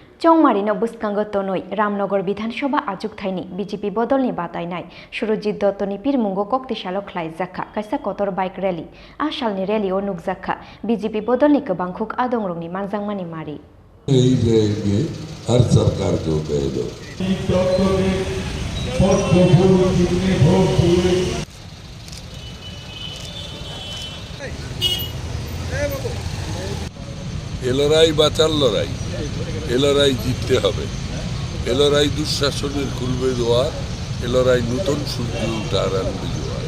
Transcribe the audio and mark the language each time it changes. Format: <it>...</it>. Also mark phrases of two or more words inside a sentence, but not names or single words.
<trp>चौमारिनो बुस्कांगो तोनोई रामनगर विधानसभा आजुगथाइनि बीजेपी बदलनि बातायनाय सुरजित दत्तनि पिरमुंगो कक्तिसालो ख्लायजाखा कायसा कतर</trp> <en>bike rally</en> <trp>आ सालनि रैलीओ नुकजाखा बीजेपी बदलनि गोबांखुक आदंरंनि मानजांमानि मारि</trp> <hi>यही रहेंगे हर सरकार को कह दो</hi> <bn>এ লড়াই বাঁচার লড়াই, এ লড়াই জিততে হবে, এ লড়াই দুঃশাসনের খুলবে দোয়ার, এ লড়াই নতুন সূর্য উঠার আনবে জোয়ার।</bn>